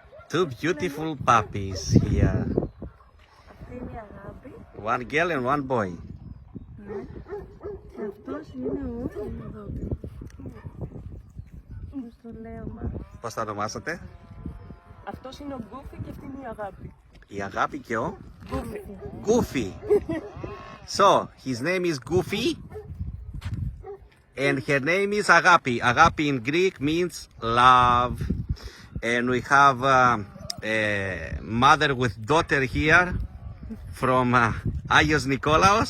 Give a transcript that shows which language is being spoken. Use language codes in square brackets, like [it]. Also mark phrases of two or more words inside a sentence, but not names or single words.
[en] Two beautiful puppies here. [el] Αυτή είναι η Αγάπη. [en] One girl and one boy. [el] Ναι. Και αυτός είναι ο υιοθετής. Πώς το λέω, μα. Πώς θα ονομάσατε? Αυτός είναι ο Γκούφι και αυτή είναι η Αγάπη. Η Αγάπη και ο Γκούφι. [en] Goofy. So, his name is Goofy. And her name is Agapi. Agapi in Greek means love. And we have a mother with daughter here from Agios Nikolaos.